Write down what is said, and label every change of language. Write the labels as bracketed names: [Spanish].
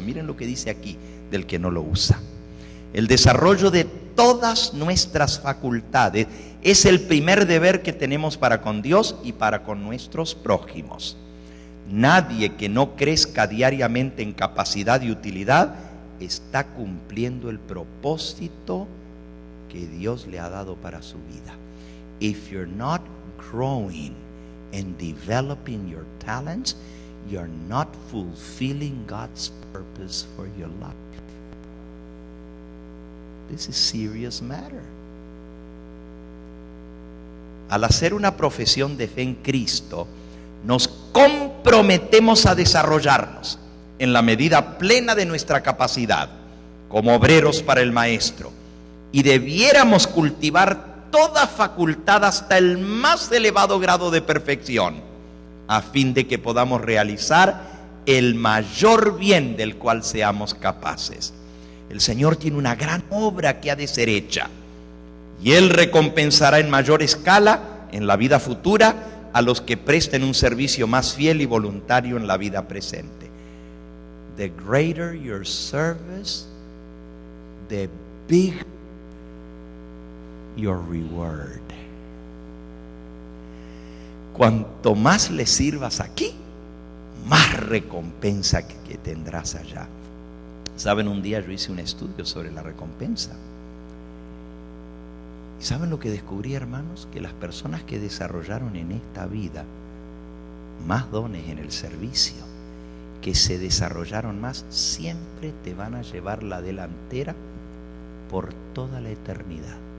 [Spanish] Miren lo que dice aquí del que no lo usa. El desarrollo de todas nuestras facultades es el primer deber que tenemos para con Dios y para con nuestros prójimos. Nadie que no crezca diariamente en capacidad y utilidad está cumpliendo el propósito que Dios le ha dado para su vida. [English] If you're not growing and developing your talents, you're not fulfilling God's purpose for your life. This is serious matter. [Spanish] Al hacer una profesión de fe en Cristo, nos comprometemos a desarrollarnos en la medida plena de nuestra capacidad como obreros para el Maestro. Y debiéramos cultivar toda facultad hasta el más elevado grado de perfección, a fin de que podamos realizar el mayor bien del cual seamos capaces. El Señor tiene una gran obra que ha de ser hecha, y Él recompensará en mayor escala en la vida futura a los que presten un servicio más fiel y voluntario en la vida presente. [English] The greater your service, the bigger your reward. [Spanish] Cuanto más le sirvas aquí, más recompensa que tendrás allá. Saben, un día yo hice un estudio sobre la recompensa. ¿Y saben lo que descubrí, hermanos? Que las personas que desarrollaron en esta vida más dones en el servicio, que se desarrollaron más, siempre te van a llevar la delantera por toda la eternidad.